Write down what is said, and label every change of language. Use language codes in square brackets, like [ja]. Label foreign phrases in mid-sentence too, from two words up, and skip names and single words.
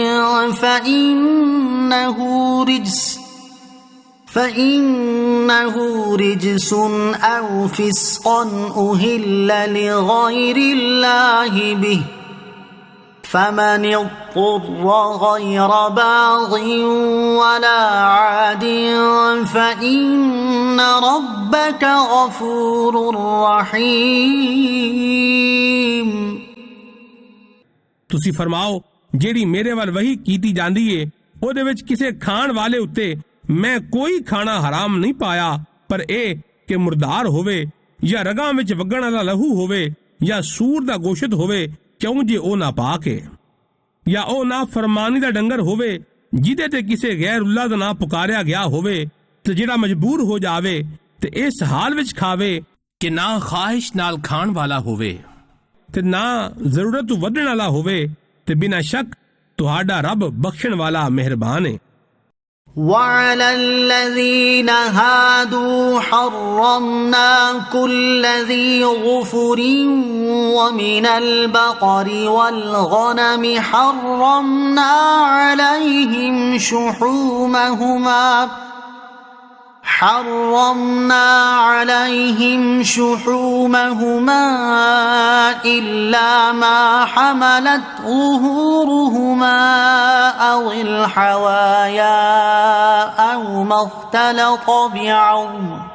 [ar] فإنه رجس أو فسقا أهل لغير الله به فمن اضطر غير باغ ولا عاد فإن ربك غفور رحيم۔ [pa] ਤੁਸੀਂ ਫਰਮਾਓ ਜਿਹੜੀ ਮੇਰੇ ਵੱਲ ਵਹੀ ਕੀਤੀ ਜਾਂਦੀ ਏ ਉਹਦੇ ਵਿੱਚ ਕਿਸੇ ਖਾਣ ਵਾਲੇ ਉੱਤੇ ਮੈਂ ਕੋਈ ਖਾਣਾ ਹਰਾਮ ਨਹੀਂ ਪਾਇਆ, ਪਰ ਇਹ ਕਿ ਮੁਰਦਾਰ ਹੋਵੇ ਜਾਂ ਰਗਾਂ ਵਿੱਚ ਵਗਣ ਵਾਲਾ ਲਹੂ ਹੋਵੇ ਜਾਂ ਸੂਰ ਦਾ ਗੋਸ਼ਤ ਹੋਵੇ ਵਿੱਚੋਂ ਜੇ ਉਹ ਨਾਪਾਕ ਹੈ, ਜਾਂ ਉਹ ਨਾ ਫਰਮਾਨੀ ਦਾ ਡੰਗਰ ਹੋਵੇ ਜਿਹਦੇ ਤੇ ਕਿਸੇ ਗੈਰੁੱਲਾ ਦਾ ਨਾਂ ਪੁਕਾਰਿਆ ਗਿਆ ਹੋਵੇ, ਤੇ ਜਿਹੜਾ ਮਜਬੂਰ ਹੋ ਜਾਵੇ ਤੇ ਇਸ ਹਾਲ ਵਿੱਚ ਖਾਵੇ ਕਿ ਨਾ ਖਾਹਿਸ਼ ਨਾਲ ਖਾਣ ਵਾਲਾ ਹੋਵੇ ਤੇ ਨਾ ਜ਼ਰੂਰਤ ਤੋਂ ਵੱਧਣ ਵਾਲਾ ਹੋਵੇ, ਤੇ ਬਿਨਾਂ ਸ਼ੱਕ ਤੁਹਾਡਾ ਰੱਬ ਬਖਸ਼ਣ ਵਾਲਾ ਮਿਹਰਬਾਨ ਹੈ। [ar] وعلى الذين هادوا حرمنا كل ذي ظفر ومن البقر والغنم حرمنا عليهم شحومهما إلا ما حملت ظهورهما أو الحوايا أو ما اختلط بعظم